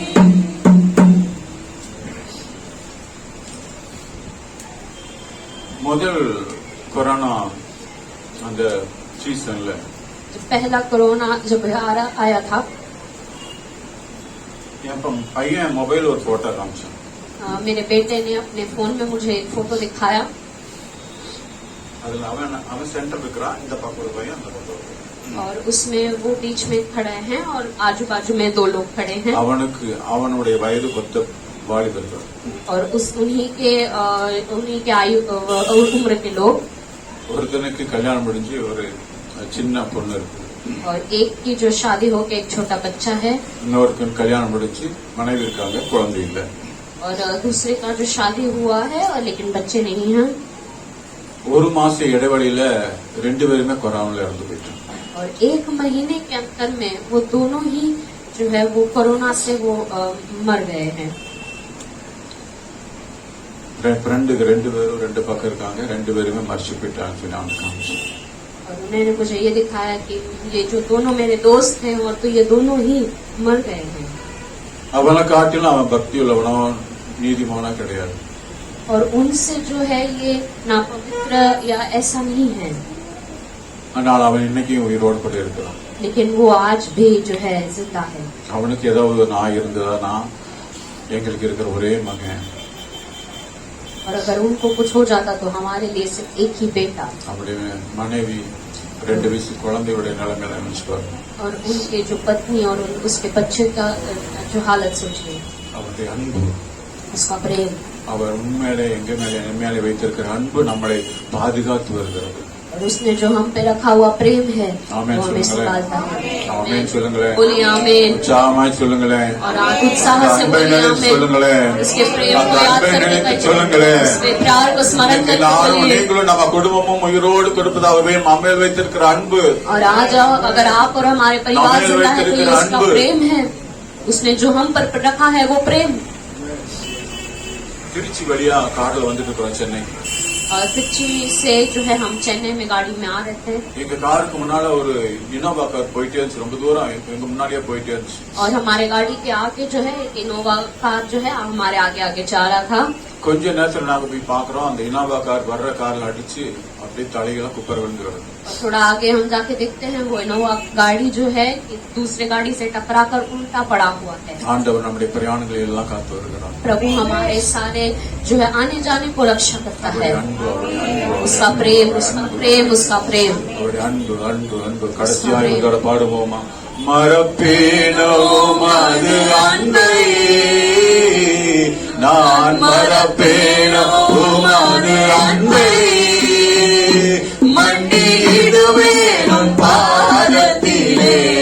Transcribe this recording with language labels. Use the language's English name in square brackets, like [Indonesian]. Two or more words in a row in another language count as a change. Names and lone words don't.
[Tamil] முதல் கொரோனா அந்த சீசன்ல [Hindi] पहला कोरोना जब आया था, [Tamil] என் பையன் மொபைல் ஒரு போட்டோ காமிச்சான். [Hindi] मेरे बेटे ने अपने फोन में मुझे एक फोटो दिखाया. [Tamil] அதுல அவன் சென்டர் இருக்கிறான், இந்த பக்கம் ஒரு பையன், அந்த பக்கம் ஒரு பையன். [Hindi] और उसमें वो बीच में खड़े हैं और आजू बाजू में 2 लोग खड़े हैं. [Tamil] அவனுக்கு அவனுடைய வயது கொத்த வாலிபர்கள். [Hindi] और उन्हीं के आयु उम्र के लोग. [Tamil] ஒருத்தனுக்கு கல்யாணம் முடிஞ்சு ஒரு சின்ன பொண்ணு இருக்கு. [Hindi] और एक की जो शादी होके एक छोटा बच्चा है. [Tamil] இன்னொருத்தன் கல்யாணம் முடிஞ்சு மனைவி இருக்காங்க, குழந்தை இல்ல. [Hindi] और दूसरे का जो शादी हुआ है और लेकिन बच्चे नहीं हैं. [Tamil] ஒரு மாச இடைவெளியில 2 பேருமே கொரோனால இறந்து போயிட்டாங்க. [Hindi] और 1 महीने के अंतर में वो दोनों ही जो है वो कोरोना से वो मर गए हैं. [Tamil] ஃப்ரெண்டுக்கு 2 பேரும் 2 பக்கம் இருக்காங்க, 2 பேருமே மறிச்சு போயிட்டாங்கன்னு சொல்லி அவனுக்கு காமிச்சான். [Hindi] और उन्होंने मुझे ये दिखाया कि ये जो दोनों मेरे दोस्त हैं और तो ये दोनों ही मर गए हैं. [Tamil] அவனை காட்டிலும் அவன் பக்தி உள்ளவனோ நீதிமானா கிடையாது. [Hindi] और उनसे जो है ये नापवित्र या ऐसा नहीं है. [Tamil] ஆனால் அவன் இன்னைக்கும் உயிரோடு கூட இருக்கிறான். [Hindi] लेकिन वो आज भी जो है जिंदा है. [Tamil] அவனுக்கு ஏதாவது நான் இருந்ததானா எங்களுக்கு இருக்கிற ஒரே மகன். [Hindi] और अगर उनको कुछ हो जाता तो हमारे लिए सिर्फ एक ही बेटा. [Tamil] அவருடைய மனைவி 2 வயசு குழந்தையுடைய நிலைமையில நினைச்சுப்பாரு. [Hindi] और उनके जो पत्नी और उसके बच्चे का जो हालत सोचिए. [Tamil] அவருடைய அன்பு, [Hindi] उसका प्रेम, [Tamil] அவர் உண்மையிலே எங்க மேலே என் மேலே வைத்திருக்கிற அன்பு நம்மளை பாதுகாத்து வருகிறது. [Hindi] और उसने जो हम पे रखा हुआ प्रेम है आमीन वो हमें [Tamil] சொல்லுங்களேன். [Hindi] संभालता है. [Tamil] ஆமென் சொல்லுங்களேன். [Hindi] बोलिए आमीन. [Tamil] உற்சாகமாய் சொல்லுங்களேன். [Hindi] और आप उत्साह से बोलिए आमीन. [Tamil] சொல்லுங்களேன். [Hindi] उसके प्रेम [Tamil] அந்த [Hindi] को याद [Tamil] அன்பை [Hindi] करके [Tamil] நினைத்து சொல்லுங்களேன். [Hindi] उसके प्यार को स्मरण करके [Tamil] நானும் [Hindi] बोलिए. [Tamil] நீங்களும் நம்ம குடும்பமும் உயிரோடு கொடுப்பதாகவே நம்மேல் வைத்திருக்கிற அன்பு. [Hindi] और आज अगर आप और हमारे परिवार जिंदा है तो ये उसका प्रेम है. उसने जो हम पर रखा है वो प्रेम. [Tamil] திருச்சி வழியா கார்ல வந்துட்டு இருக்கிறோம் சென்னை. [Hindi] और திருச்சி से जो है हम चेन्नई में गाड़ी में आ रहे थे. [Tamil] எங்க காருக்கு முன்னால ஒரு இனோவா கார் போயிட்டே இருந்துச்சு, ரொம்ப தூரம் எங்க முன்னாடியே போயிட்டே இருந்துச்சு. [Hindi] और हमारे गाड़ी के आगे जो है एक इनोवा कार जो है हमारे आगे आगे जा रहा था. [Tamil] கொஞ்ச நேரத்துல நாங்க போய் பாக்குறோம், அந்த இனோவா கார் வர்ற கார்ல அடிச்சு அப்படியே தலையெல்லாம் குப்பர் விழுந்து கிடக்கும். [Hindi] और थोड़ा आगे हम जाके देखते हैं वो इनोवा गाड़ी जो है कि दूसरे गाड़ी से टकरा कर उल्टा पड़ा हुआ है। [Tamil] ஆண்டவர் நம்முடைய பிரயாணங்களை எல்லாம் காத்து வருகிறார். [Hindi] प्रभु हमारे सारे जो है आने जाने को रक्षा करता है। [Tamil] அவருடைய அன்பு, அவருடைய அன்பு, [Hindi] उसका प्रेम, उसका प्रेम, उसका प्रेम। [Tamil] அவருடைய அன்பு, அன்பு, அன்பு. கடைசியாக இதோட பாடுவோமா? மறப்பேனவும் அது அன்பையே, நான் மறப்பேனவும் அது அன்பையே, மண்டியிடுவேனும் பாதத்திலே,